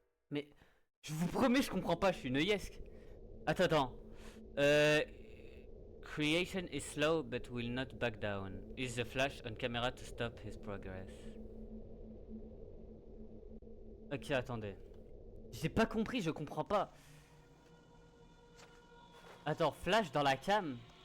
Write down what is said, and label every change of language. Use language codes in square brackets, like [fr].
[fr] Mais je vous promets, je comprends pas, je suis noyesque. Attends, attends. [en] Euh, Creation is slow but will not back down. Use the flash on camera to stop his progress. [fr] Ok, attendez. J'ai pas compris, je comprends pas. Attends, flash dans la cam.